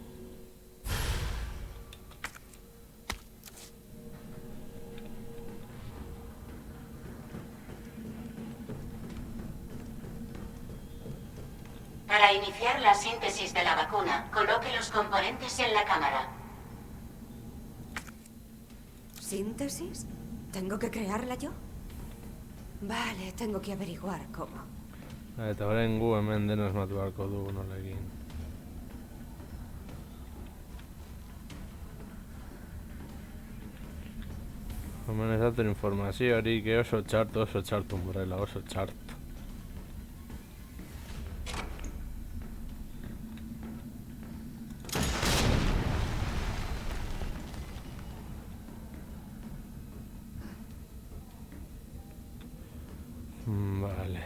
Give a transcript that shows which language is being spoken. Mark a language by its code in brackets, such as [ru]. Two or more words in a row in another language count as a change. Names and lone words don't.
[es] Para iniciar la síntesis de la vacuna, coloque los componentes en la cámara. ¿Síntesis? ¿Tengo que crearla yo? Vale, tengo que averiguar cómo. [eu] Eta orain gu hemen dena asmatu beharko dugu nola egin. Hemen esaten informaziorik oso txarto Umbrella, oso txarto. Vale.